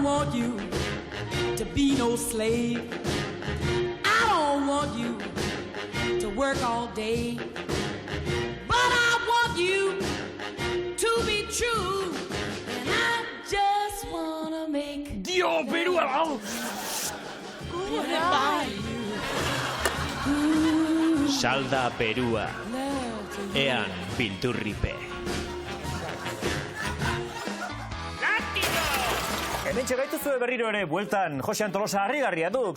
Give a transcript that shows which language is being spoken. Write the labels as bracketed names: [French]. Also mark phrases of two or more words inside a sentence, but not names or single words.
[English] want you to be no slave. I don't want you to work all day. But I want you to be true. And I just wanna make Dio, perua! Salda perua. Ean bildurripe. [Basque] Hementxe gaituzue berriro ere, bueltan Josean Tolosa harrigarria duk.